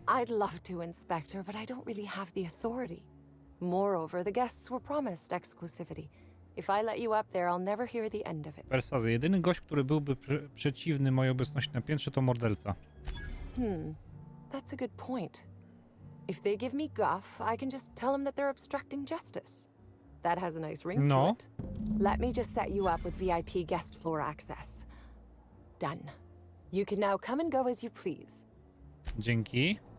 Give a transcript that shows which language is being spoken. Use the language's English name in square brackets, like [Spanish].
[English] I'd love to, Inspector, but I don't really have the authority. Moreover, the guests were promised exclusivity. If I let you up there, I'll never hear the end of it. [Polish] Perswazja. Jedyny gość, który byłby przeciwny mojej obecności na piętrze, to morderca. [English] That's a good point. If they give me guff, I can just tell them that they're obstructing justice. That has a nice ring to it. Let me just set you up with VIP guest floor access. Done. You can now come and go as you please. [Polish] Dzięki.